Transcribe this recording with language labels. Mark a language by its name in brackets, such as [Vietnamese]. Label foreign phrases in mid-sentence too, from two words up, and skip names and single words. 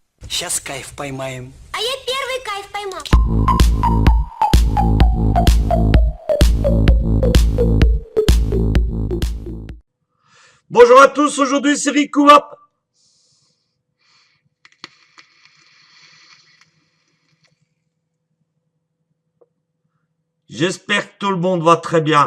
[Russian] Сейчас кайф поймаем. А я первый кайф поймал. [French] Bonjour à tous, aujourd'hui c'est Rikuap. J'espère que tout le monde va très bien.